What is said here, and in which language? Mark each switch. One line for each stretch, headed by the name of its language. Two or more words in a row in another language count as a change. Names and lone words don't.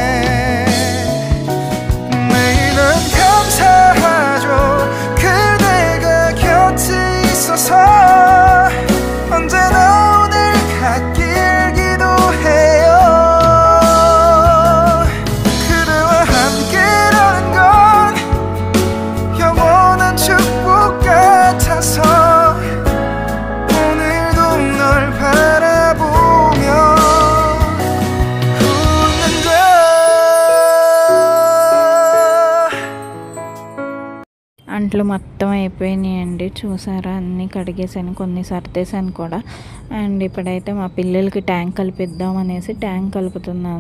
Korean: 매일은 감사하죠 그대가 곁에 있어서. 언제나 오늘 같길 기도해요. 그대와 함께라는 건 영원한 축복 같아서
Telugu: అంట్లు మొత్తం అయిపోయినాయండి. చూసారా, అన్నీ కడిగేసాను, కొన్ని సర్దేశాను కూడా. అండ్ ఇప్పుడైతే మా పిల్లలకి ట్యాంక్ కలిపిద్దాం అనేసి ట్యాంక్ కలుపుతున్నాను.